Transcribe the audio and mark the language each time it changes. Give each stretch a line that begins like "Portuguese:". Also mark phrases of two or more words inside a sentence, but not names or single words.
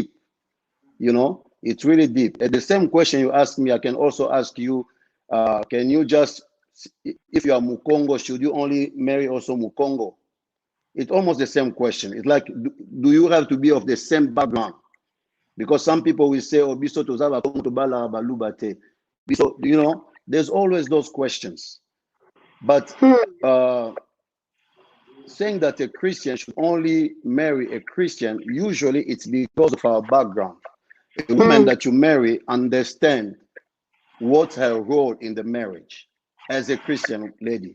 English: You know, it's really deep. And the same question you asked me, I can also ask you. Can you just, if you are Mukongo, should you only marry also Mukongo? It's almost the same question. It's like, do you have to be of the same background? Because some people will say,
Lingala: oh, biso tozaba to bala balubate.
English: So, you know, there's always those questions. But saying that a Christian should only marry a Christian, usually it's because of our background. A woman that you marry understand what's her role in the marriage as a Christian lady.